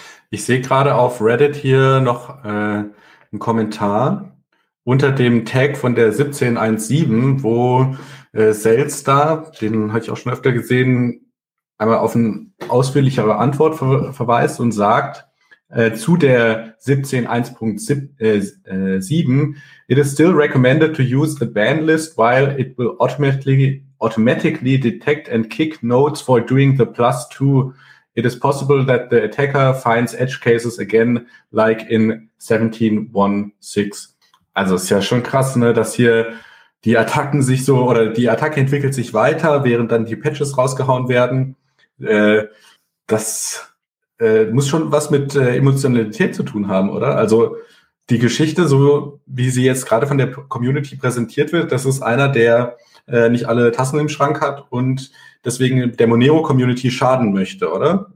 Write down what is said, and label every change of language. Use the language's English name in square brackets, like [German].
[German] Ich sehe gerade auf Reddit hier noch einen Kommentar unter dem Tag von der 1717, wo Selster, den habe ich auch schon öfter gesehen, einmal auf eine ausführlichere Antwort verweist und sagt, zu der 17.1.7, [English] it is still recommended to use the ban list while it will automatically detect and kick nodes for doing the plus two. It is possible that the attacker finds edge cases again, like in 17.1.6. [German] Also ist ja schon krass, ne, dass hier die Attacken sich so, oder die Attacke entwickelt sich weiter, während dann die Patches rausgehauen werden. Muss schon was mit Emotionalität zu tun haben, oder? Also die Geschichte, so wie sie jetzt gerade von der Community präsentiert wird, das ist einer, der nicht alle Tassen im Schrank hat und deswegen der Monero-Community schaden möchte, oder?